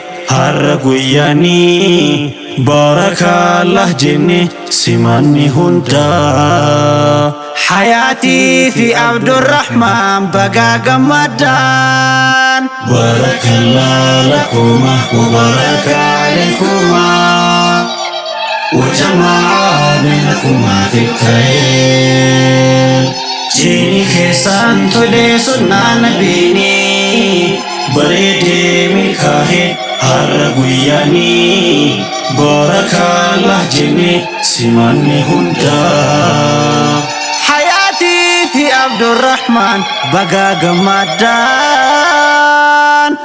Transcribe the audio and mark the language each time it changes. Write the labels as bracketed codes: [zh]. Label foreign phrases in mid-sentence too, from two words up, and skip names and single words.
[om] har'a guyyaani. Baarakallah jenne simanni hunda, Hayaatii fi Abdurrahmaan bagaa gammaddaan. [ar] بارك الله لكما وبارك عليكما وجمع بينكما في الخير. [om] Jiini keessaan tole sunnaa nabiini, bareedee milkaa'e har'a guyyaani. Baarakallah jenne simanni hunda, Hayaatii fi Abdurrahmaan bagaa gammaddaan.